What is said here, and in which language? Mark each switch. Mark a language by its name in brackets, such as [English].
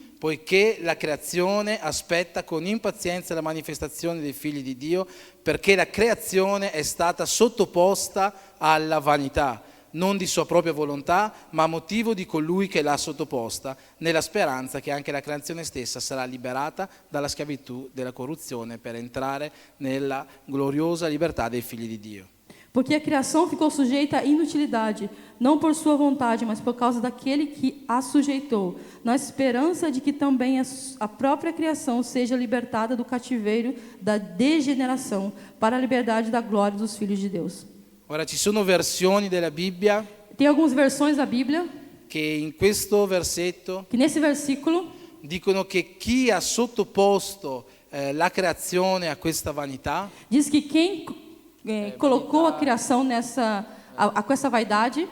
[Italian] poiché la creazione aspetta con impazienza la manifestazione dei figli di Dio, perché la creazione è stata sottoposta alla vanità, non di sua propria volontà, ma a motivo di colui che l'ha sottoposta, nella speranza che anche la creazione stessa sarà liberata dalla schiavitù della corruzione per entrare nella gloriosa libertà dei figli di Dio. [Portuguese] porque a criação ficou sujeita à inutilidade, não por sua vontade, mas por causa daquele que a sujeitou, na esperança de que também a própria criação seja libertada do cativeiro da degeneração, para a liberdade da glória dos filhos de Deus. [Italian] Ora ci sono versioni della Bibbia [Portuguese] Tem algumas versões da Bíblia [Italian] che in questo versetto [Portuguese] que nesse versículo [Italian] dicono che chi ha sottoposto la creazione a questa vanità [Portuguese] diz que quem colocou a criação com essa vaidade,